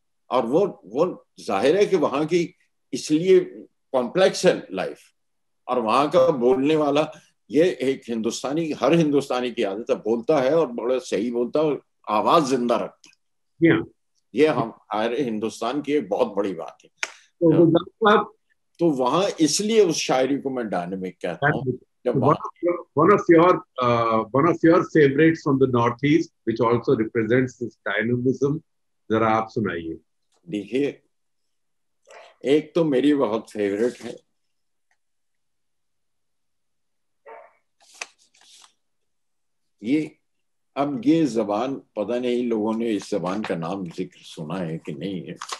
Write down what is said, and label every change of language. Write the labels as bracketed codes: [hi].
[ur] اور وہ ظاہر ہے کہ وہاں کی اس لیے کمپلیکس ہے لائف, اور وہاں کا بولنے والا یہ ایک ہندوستانی, ہر ہندوستانی کی عادت ہے, بولتا ہے اور بڑا صحیح بولتا ہے, آواز زندہ رکھتا ہے. یہ ہم ہر ہندوستان کی ایک بہت بڑی بات ہے. تو وہاں اس لیے اس شاعری کو میں ڈائنامک کہتا ہوں. [en] One of your favorites from the Northeast, which also represents this dynamism, [ur] ذرا آپ سنائیے. دیکھیے, ایک تو میری بہت فیوریٹ ہے, اب یہ زبان پتہ نہیں لوگوں نے اس زبان کا نام ذکر سنا ہے کہ نہیں ہے.